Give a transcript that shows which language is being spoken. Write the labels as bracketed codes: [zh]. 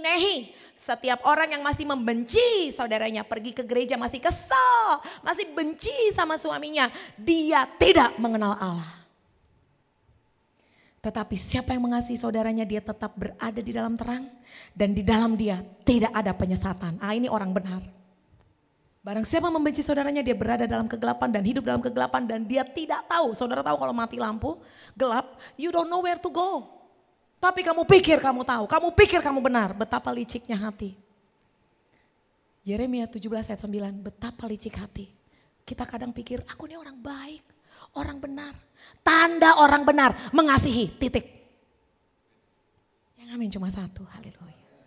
[id] Nehi, setiap orang yang masih membenci saudaranya, pergi ke gereja masih kesel, masih benci sama suaminya, dia tidak mengenal Allah. Tetapi siapa yang mengasihi saudaranya, dia tetap berada di dalam terang dan di dalam dia tidak ada penyesatan. Ini orang benar. Barang siapa membenci saudaranya, dia berada dalam kegelapan dan hidup dalam kegelapan dan dia tidak tahu. Saudara tahu kalau mati lampu gelap, [en] you don't know where to go. [id] Tapi kamu pikir kamu tahu, kamu pikir kamu benar. Betapa liciknya hati. Yeremia 17 ayat 9, betapa licik hati. Kita kadang pikir, aku ini orang baik, orang benar. Tanda orang benar, mengasihi, titik. Yang amin cuma satu, haleluya.